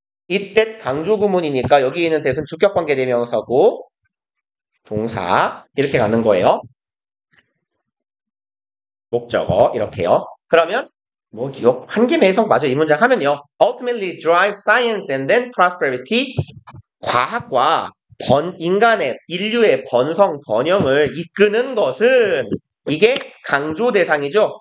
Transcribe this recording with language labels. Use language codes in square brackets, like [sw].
[ko] it, that 강조 구문이니까 여기 있는 that은 주격관계 대명사고 동사 이렇게 가는 거예요. 목적어 이렇게요. 그러면 뭐 기억 한계 매석 맞아 이 문장 하면요. [en] Ultimately drive science and then prosperity. [ko] 과학과 인류의 번성 번영을 이끄는 것은 이게 강조 대상이죠.